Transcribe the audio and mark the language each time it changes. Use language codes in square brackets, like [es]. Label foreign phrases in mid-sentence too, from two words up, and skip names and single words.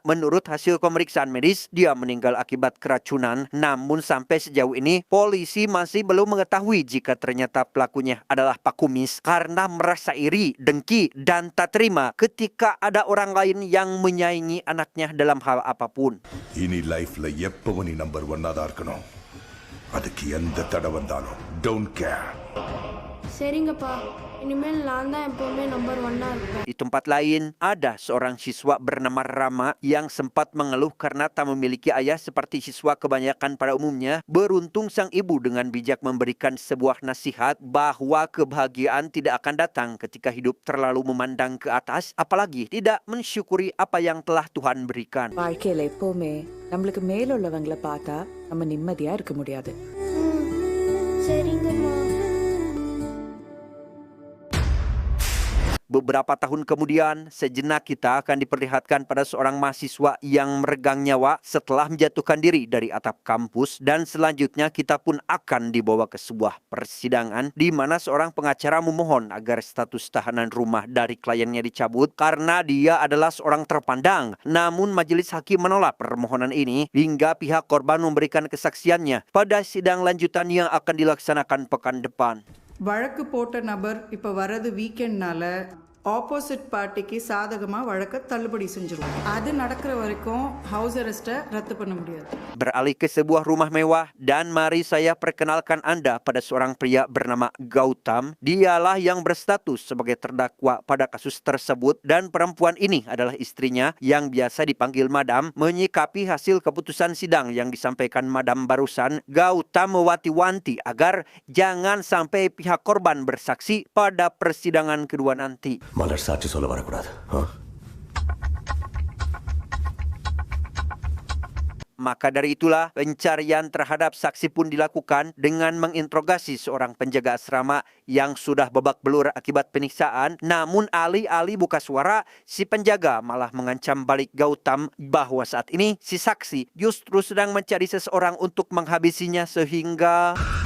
[id] Menurut hasil pemeriksaan medis, dia meninggal akibat keracunan. Namun sampai sejauh ini, polisi masih belum mengetahui jika ternyata pelakunya adalah Pak Kumis karena merasa iri, dengki, dan tak terima ketika ada orang lain yang menyaingi anaknya dalam hal apapun. [ta] Ini life-la எப்பவும் நீ நம்பர் ஒன்னா தான் இருக்கணும். அதுக்கு எந்த தடை வந்தாலும் [en] don't care. [ta] சரிங்கப்பா, இனிமேல் நான் தான் எப்பவுமே நம்பர் 1-ஆ இருப்பேன். [id] Di tempat lain, ada seorang siswa bernama Rama yang sempat mengeluh karena tak memiliki ayah seperti siswa kebanyakan pada umumnya. Beruntung sang ibu dengan bijak memberikan sebuah nasihat bahwa kebahagiaan tidak akan datang ketika hidup terlalu memandang ke atas, apalagi tidak mensyukuri apa yang telah Tuhan berikan. [ta] வாழ்க்கையில எப்பவுமே நம்மளுக்கு மேல உள்ளவங்களை பார்த்தா நம்ம நிம்மதியா இருக்க முடியாது. சரிங்கம்மா. [id] Beberapa tahun kemudian, sejenak kita akan diperlihatkan pada seorang mahasiswa yang meregang nyawa setelah menjatuhkan diri dari atap kampus, dan selanjutnya kita pun akan dibawa ke sebuah persidangan di mana seorang pengacara memohon agar status tahanan rumah dari kliennya dicabut karena dia adalah seorang terpandang. Namun majelis hakim menolak permohonan ini hingga pihak korban memberikan kesaksiannya pada sidang lanjutan yang akan dilaksanakan pekan depan. [ta] வழக்கு போட்ட நபர் இப்போ வரது வீக்கெண்ட்னால [en] opposite party-kku [ta] சாதகமாக வழக்கை தள்ளுபடி செஞ்சிருவோம். அது நடக்கிற வரைக்கும் [en] house arrest-ai [ta] ரத்து பண்ண முடியாது. [id] Beralih ke sebuah rumah mewah, dan mari saya perkenalkan Anda pada seorang pria bernama Gautam. Dialah yang berstatus sebagai terdakwa pada kasus tersebut, dan perempuan ini adalah istrinya yang biasa dipanggil Madam. Menyikapi hasil keputusan sidang yang disampaikan Madam barusan, Gautam mewanti-wanti agar jangan sampai pihak korban bersaksi pada persidangan kedua nanti. [ta] மலர் சாட்சி சொல்ல வரக்கூடாது. [id] Maka dari itulah pencarian terhadap saksi pun dilakukan dengan menginterogasi seorang penjaga asrama yang sudah babak belur akibat penyiksaan. Namun alih-alih buka suara, si penjaga malah mengancam balik Gautam bahwa saat ini si saksi justru sedang mencari seseorang untuk menghabisinya sehingga...